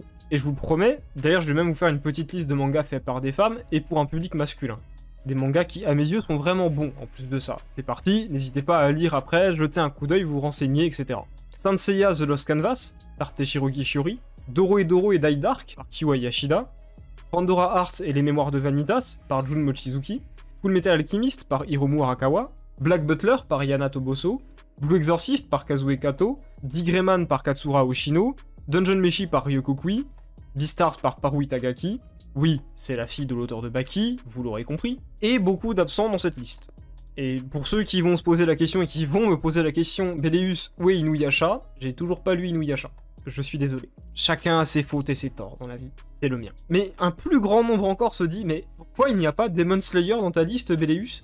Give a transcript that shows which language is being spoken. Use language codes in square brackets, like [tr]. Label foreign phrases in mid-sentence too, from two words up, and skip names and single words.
[fr] Et je vous promets, d'ailleurs je vais même vous faire une petite liste de mangas faits par des femmes et pour un public masculin. Des mangas qui, à mes yeux, sont vraiment bons, en plus de ça. C'est parti, n'hésitez pas à lire après, jeter un coup d'œil, vous renseigner, etc. Saint Seiya The Lost Canvas, par Teshiro Kishiyori, Doro et Die Dark, par Kiwa Yashida, Pandora Hearts et les Mémoires de Vanitas, par Jun Mochizuki, Fullmetal Alchemist, par Hiromu Arakawa, Black Butler, par Yana Toboso, Blue Exorcist, par Kazue Kato, Dick Grayman, par Katsura Oshino, Dungeon Meshi, par Ryoko Kui, Beastars, par Paru Itagaki, oui, c'est la fille de l'auteur de Baki, vous l'aurez compris, et beaucoup d'absents dans cette liste. Et pour ceux qui vont se poser la question et qui vont me poser la question, Béléus, où est Inuyasha? J'ai toujours pas lu Inuyasha. Je suis désolé. Chacun a ses fautes et ses torts dans la vie. C'est le mien. Mais un plus grand nombre encore se dit, mais pourquoi il n'y a pas Demon Slayer dans ta liste, Béléus?